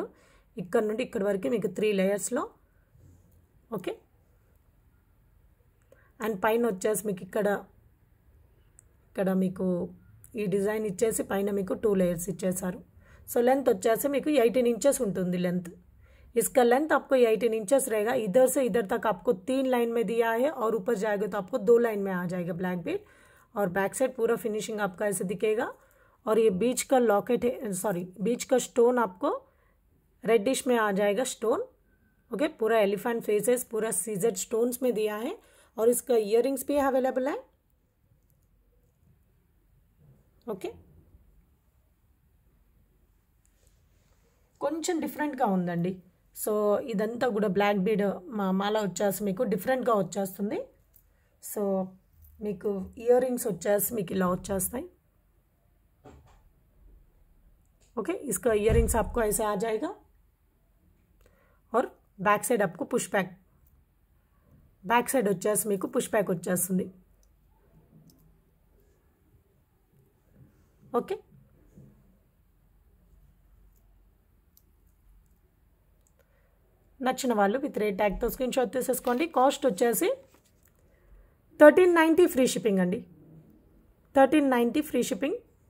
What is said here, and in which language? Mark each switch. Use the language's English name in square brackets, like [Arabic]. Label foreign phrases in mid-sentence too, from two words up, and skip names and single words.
[Telugu] ఇక్కడ నుండి ఇక్కడ వరకు మీకు 3 లేయర్స్లో. ఓకే, అండ్ పైన వచ్చేసి మీకు ఇక్కడ మీకు ఈ డిజైన్ ఇచ్చేసి పైన మీకు 2 లేయర్స్ ఇచ్చేసారు. [English] so length [Telugu] వచ్చేసి మీకు 18 इंचेस ఉంటుంది లెంత్. [Hindi] इसका लेंथ आपको 18 इंचेस रहेगा. इधर से इधर तक आपको 3 लाइन में दिया है और ऊपर जाएगा तो आपको 2 लाइन में आ जाएगा [English] black bead. [Hindi] और [English] back side [Hindi] पूरा फिनिशिंग आपका ऐसे दिखेगा. और ये बीच का लॉकेट है, सॉरी बीच का स्टोन आपको रेडिश में आ जाएगा स्टोन. ओके, पूरा [English] elephant faces [Hindi] पूरा [English] seizer stones [Hindi] में दिया है और इसका इयरिंग्स भी अवेलेबल है. ओके, [Telugu] కొంచెం డిఫరెంట్గా ఉందండి. సో ఇదంతా కూడా [English] black bead [Telugu] మాల వచ్చేసి మీకు డిఫరెంట్గా వచ్చేస్తుంది. సో మీకు [English] ear rings [Telugu] వచ్చేసి మీకు ఇలా వచ్చేస్తాయి. [Hindi] ओके, इसका इयरिंग्स आपको ऐसे आ जाएगा और [English] back side [Hindi] आपको [English] push back, back side [Telugu] వచ్చేసి మీకు పుష్ బ్యాక్ వచ్చేస్తుంది. ఓకే, నచ్చిన వాళ్ళు [English] with rate tag screen shot [Telugu] తీసేసుకోండి. కాస్ట్ వచ్చేసి 1390 [English] free shipping [Telugu] అండి, 1390 [English] free shipping.